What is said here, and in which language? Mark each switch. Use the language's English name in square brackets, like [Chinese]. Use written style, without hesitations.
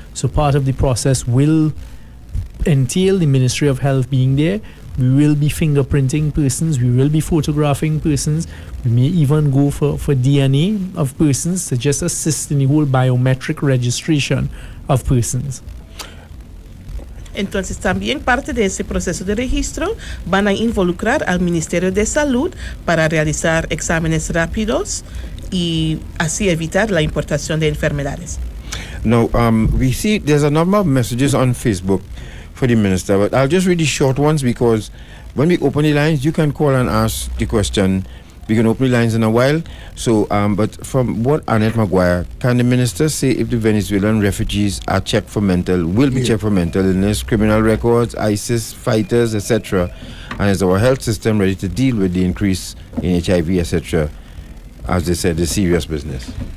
[English] So part of the process will entail the Ministry of Health being there. We will be fingerprinting persons. We will be photographing persons. We may even go for DNA of persons to just assist in the whole biometric registration of persons. [Spanish] Entonces, también parte de ese proceso de registro van a involucrar al Ministerio de Salud para realizar exámenes rápidos y así evitar la importación de enfermedades. [English] Now, we see there's a number of messages on Facebook for the minister, but I'll just read the short ones, because when we open the lines, you can call and ask the question. We can open the lines in a while. So, but from what Annette Maguire, can the minister say if the Venezuelan refugees are checked for will be checked for mental illness, criminal records, ISIS fighters, etc., and is our health system ready to deal with the increase in HIV, etc., as they said, the serious business?